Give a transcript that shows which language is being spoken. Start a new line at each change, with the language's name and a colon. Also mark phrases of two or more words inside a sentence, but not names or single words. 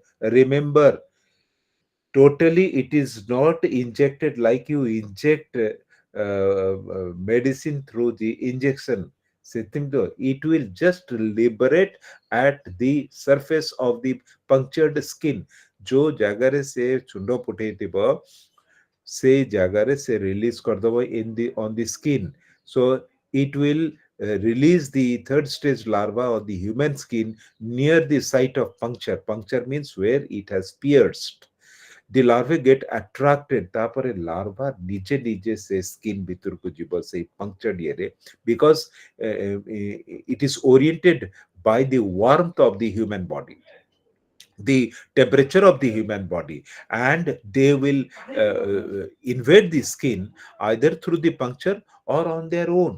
English: Remember, totally it is not injected like you inject medicine through the injection system. Though it will just liberate at the surface of the punctured skin.
Odia: जो ଜାଗାରେ ସେ ଚୁଣ୍ଡ ଫୁଟେଇଥିବ ସେଇ ଜାଗାରେ ସେ ରିଲିଜ କରିଦବ
English: in the on the skin. So it will release the third stage larva of the human skin near the site of puncture. Puncture means where it has pierced. The larvae get attracted,
Odia: ତାପରେ larva ନିଜେ ନିଜେ ସେ skin ଭିତରକୁ ଯିବ ସେଇ
English: punctured area, because it is oriented by the warmth of the human body, the temperature of the human body, and they will invade the skin either through the puncture or on their own.